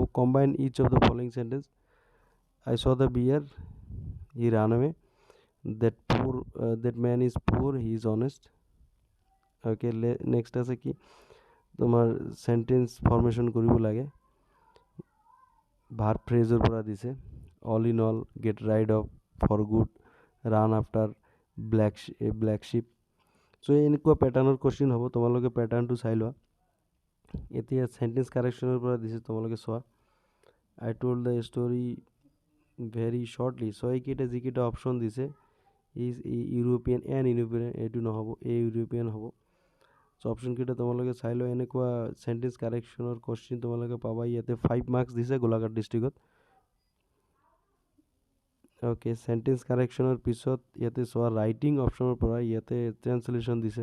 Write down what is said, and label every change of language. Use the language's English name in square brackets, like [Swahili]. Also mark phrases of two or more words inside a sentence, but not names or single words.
[English] Combine each of the following sentence. I saw the bear, he ran away. That man is poor, he is honest. Okay, next [Assamese] আছে কি তোমার [English] sentence formation [Assamese] কৰিব লাগে। [English] verb phraseৰ [Assamese] পৰা দিছে, [English] all in all, get rid of, for good, run after, black sheep. [Assamese] সো এনেকুৱা [English] patternৰ question [Assamese] হ'ব, তোমালোকে পেটাৰ্ণটো চাই লোৱা। এতিয়া [English] sentence correctionৰ [Assamese] পৰা দিছে, তোমালোকে চোৱা। [English] I told the story very shortly. [Assamese] সো এইকেইটা যিকেইটা অপশ্যন দিছে, [English] is European and European, [Assamese] এইটো নহ'ব, ইউৰোপিয়ান হ'ব। সো অপশ্যনকেইটা তোমালোকে চাই লোৱা। এনেকুৱা [English] sentence correctionৰ question [Assamese] তোমালোকে পাবা। ইয়াতে 5 মাৰ্কছ দিছে গোলাঘাট ডিষ্ট্ৰিক্টত। অ'কে, [English] sentence correctionৰ [Assamese] পিছত ইয়াতে চোৱা [English] writing optionৰ [Assamese] পৰা ইয়াতে ট্ৰেন্সলেশ্যন দিছে।